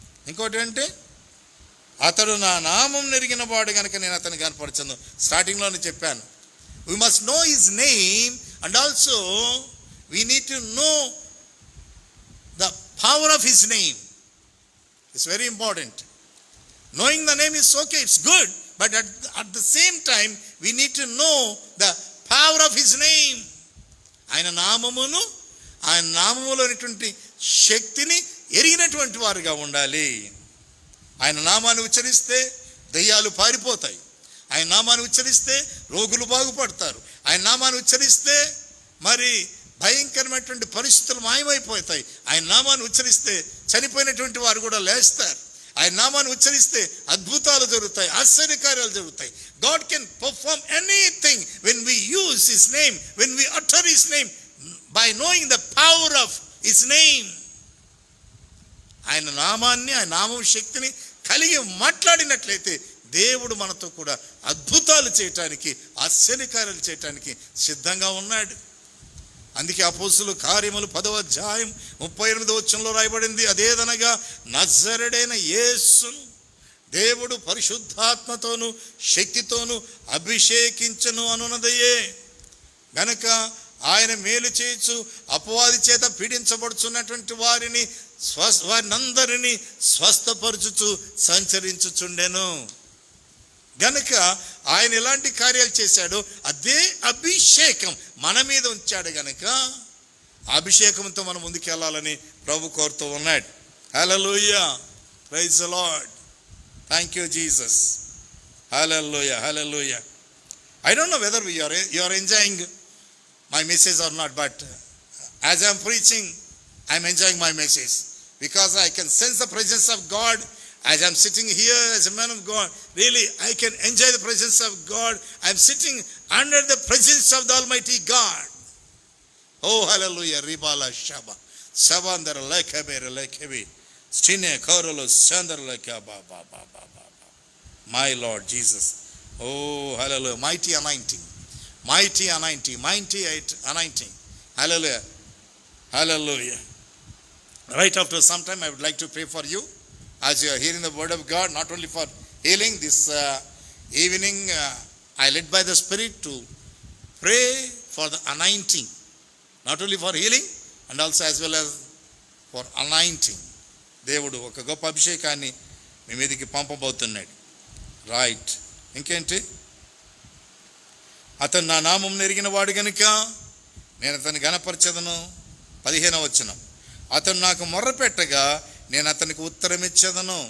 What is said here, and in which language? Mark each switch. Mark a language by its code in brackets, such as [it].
[te] ఇంకోటి అంటే, అతడు నా నామం నెరిగిన వాడు గనక నేను అతను కనపరచను. స్టార్టింగ్లోనే చెప్పాను, [en] We must know his name and also we need to know the power of his name. It's very important. Knowing the name is okay, it's good, but at the same time we need to know the power of his name. [te] ఆయన నామమును, ఆయన నామములోనిటువంటి శక్తిని ఎరిగినటువంటి వారుగా ఉండాలి. ఆయన నామాన్ని ఉచ్చరిస్తే దయ్యాలు పారిపోతాయి. ఆయన నామాన్ని ఉచ్చరిస్తే రోగులు బాగుపడతారు. ఆయన నామాన్ని ఉచ్చరిస్తే మరి భయంకరమైనటువంటి పరిస్థితులు మాయమైపోతాయి. ఆయన నామాన్ని ఉచ్చరిస్తే చనిపోయినటువంటి వారు కూడా లేస్తారు. ఆయన నామాన్ని ఉచ్చరిస్తే అద్భుతాలు జరుగుతాయి, ఆశ్చర్యకార్యాలు జరుగుతాయి. [en] God can perform anything when we use His name, when we utter His name, by knowing the power of His name. [te] ఆయన నామాన్ని, ఆయన నామం శక్తిని కలిగి మాట్లాడినట్లయితే దేవుడు మనతో కూడా అద్భుతాలు చేయటానికి, ఆశ్చర్యకార్యాలు చేయటానికి సిద్ధంగా ఉన్నాడు. అందుకే అపోస్తుల కార్యములు 10వ అధ్యాయం 38వ వచనంలో రాయబడింది, అదేదనగా నజరేయుడైన యేసును దేవుడు పరిశుద్ధాత్మతోను శక్తితోను అభిషేకించను అనున్నదయే. గనక ఆయన మేలు చేయొచ్చు, అపవాది చేత పీడించబడుచున్నటువంటి వారినందరినీ స్వస్థపరచుచు సంచరించుచుండెను. గనక ఆయన ఎలాంటి కార్యాలు చేశాడో అదే అభిషేకం మన మీద ఉంచాడు. గనక అభిషేకంతో మనం ముందుకు వెళ్ళాలని ప్రభు కోరుతూ ఉన్నాడు. [en] Hallelujah, praise the Lord, thank you Jesus, hallelujah, hallelujah. I don't know whether you are enjoying my message or not, but as I am preaching, I am enjoying my message because I can sense the presence of God. As I am sitting here as a man of God, really I can enjoy the presence of God. I am sitting under the presence of the Almighty God. Oh hallelujah, ribala shaba savandara lekebere lekebi stine korolo sandara lekaba ba ba ba ba. My Lord Jesus, oh hallelujah, mighty anointing, mighty anointing, mighty anointing, hallelujah, hallelujah. Right after some time I would like to pray for you as you are hearing the word of God, not only for healing. This evening I led by the Spirit to pray for the anointing, not only for healing and also as well as for anointing. [te] దేవుడు ఒక గొప్ప అభిషేకాన్ని మీ మీదకి పంపబోతున్నాడు. Right, ఇంకేంటి? అతను నా నామం నెరిగిన వాడు గనుక నేను అతన్ని ఘనపరచెదను. 15వ వచనం, అతను నాకు మొర్ర పెట్టగా నేను అతనికి ఉత్తరం ఇచ్చేదను.